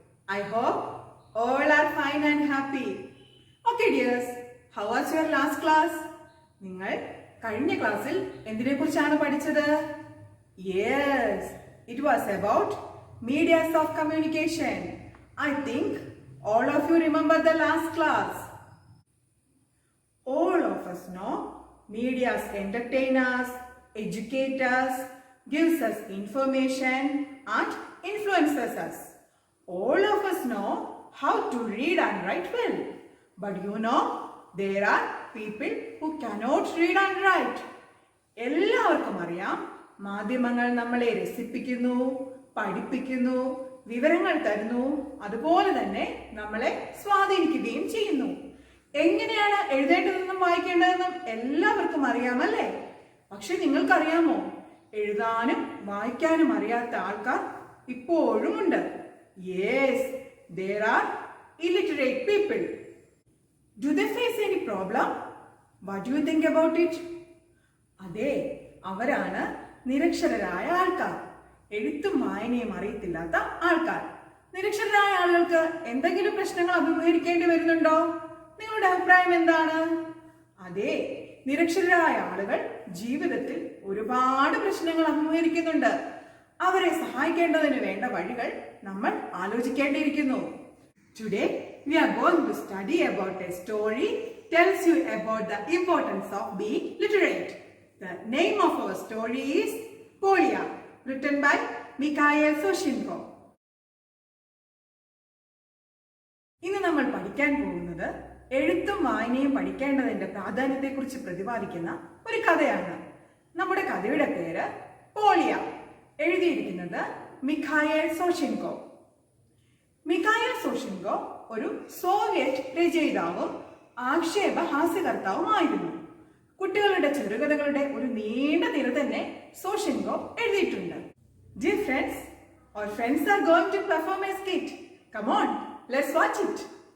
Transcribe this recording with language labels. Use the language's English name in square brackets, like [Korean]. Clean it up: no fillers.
[English] I hope all are fine and happy. Okay, dears. How was your last class? [Malayalam] നിങ്ങൾ കഴിഞ്ഞ ക്ലാസ്സിൽ എന്തിനെക്കുറിച്ചാണ് പഠിച്ചത്? [English] Yes, it was about medias of communication. I think all of you remember the last class. All of us know medias entertain us, educate us, gives us information and influences us. All of us know how to read and write well. But you know, there are people who cannot read and write. [Malayalam] എല്ലാവർക്കും അറിയാം, മാധ്യമങ്ങൾ നമ്മളെ രസിപ്പിക്കുന്നു, പഠിപ്പിക്കുന്നു, വിവരങ്ങൾ തരുന്നു, അതുപോലെ തന്നെ നമ്മളെ സ്വാധീനിക്കുകയും ചെയ്യുന്നു. എങ്ങനെയാണ് എഴുതേണ്ടതെന്നും വായിക്കേണ്ടതെന്നും എല്ലാവർക്കും അറിയാമല്ലേ? പക്ഷെ നിങ്ങൾക്കറിയാമോ, എഴുതാനും വായിക്കാനും അറിയാത്ത ആൾക്കാർ ഇപ്പോഴും ഉണ്ട്. [English] Yes, there are illiterate people. Do they face any problem? What do you think about it? [Malayalam] അതെ, അവരാണ് നിരക്ഷരരായ ആൾക്കാർ, എഴുത്തും വായനയും അറിയത്തില്ലാത്ത ആൾക്കാർ. നിരക്ഷരരായ ആളുകൾക്ക് എന്തെങ്കിലും പ്രശ്നങ്ങൾ അഭിമുഖീകരിക്കേണ്ടി വരുന്നുണ്ടോ? നിങ്ങളുടെ അഭിപ്രായം എന്താണ്? അതെ, നിരക്ഷരരായ ആളുകൾ ജീവിതത്തിൽ ഒരുപാട് പ്രശ്നങ്ങൾ അഭിമുഖീകരിക്കുന്നുണ്ട്. അവരെ സഹായിക്കേണ്ടതിന് വേണ്ട വഴികൾ നമ്മൾ ആലോചിക്കേണ്ടിയിരിക്കുന്നു. [English] Today we are going to study about a story tells you about the importance of being literate. The name of our story is Polya, written by Mikhail Soshenko. [Malayalam] ഇന്ന് നമ്മൾ പഠിക്കാൻ പോകുന്നത് എഴുത്തും വായനയും പഠിക്കേണ്ടതിന്റെ പ്രാധാന്യത്തെക്കുറിച്ച് പ്രതിപാദിക്കുന്ന ഒരു കഥയാണ്. നമ്മുടെ കഥയുടെ പേര് പോളിയ. എഴുതിയിരിക്കുന്നത് മിഖായേൽ സോഷെൻകോ. മിഖായേൽ സോഷെൻകോ ഒരു സോവിയറ്റ് രചയിതാവും ആക്ഷേപ ഹാസ്യകർത്താവുമായിരുന്നു. കുട്ടികളുടെ ചെറുകഥകളുടെ ഒരു നീണ്ട നിര തന്നെ സോഷെൻകോ എഴുതിയിട്ടുണ്ട്. [English] Dear friends, our friends are going to perform a skit. Come on, let's watch it.